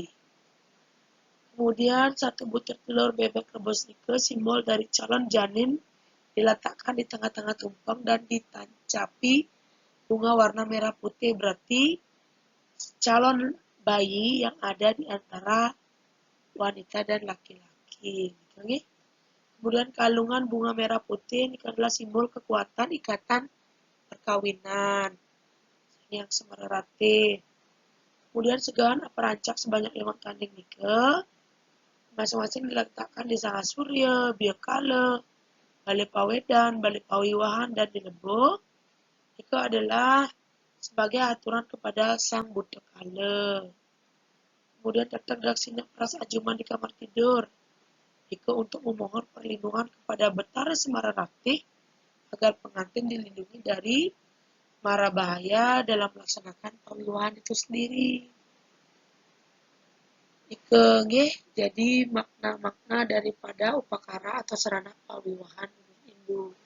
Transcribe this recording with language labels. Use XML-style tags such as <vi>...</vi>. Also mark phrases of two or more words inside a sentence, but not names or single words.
<id>Kemudian satu butir telur bebek rebus nika simbol dari calon janin diletakkan di tengah-tengah tumpeng dan ditancapi bunga warna merah putih, berarti calon bayi yang ada di antara wanita dan laki-laki. Gitu, kemudian kalungan bunga merah putih ini adalah simbol kekuatan ikatan perkawinan yang semererati. Kemudian segahan perancak sebanyak 5 kanding nika masing-masing diletakkan di Sangga Surya, Biakala, Balai Pawedan, Balai Pawiwahan, dan di Lebo. Itu adalah sebagai aturan kepada sang buta kala. Kemudian tetap daksina pras ajuman di kamar tidur. Itu untuk memohon perlindungan kepada Betara Semararati agar pengantin dilindungi dari mara bahaya dalam melaksanakan pawiwahan itu sendiri. Jadi makna-makna daripada upakara atau sarana pawiwahan Hindu.</id>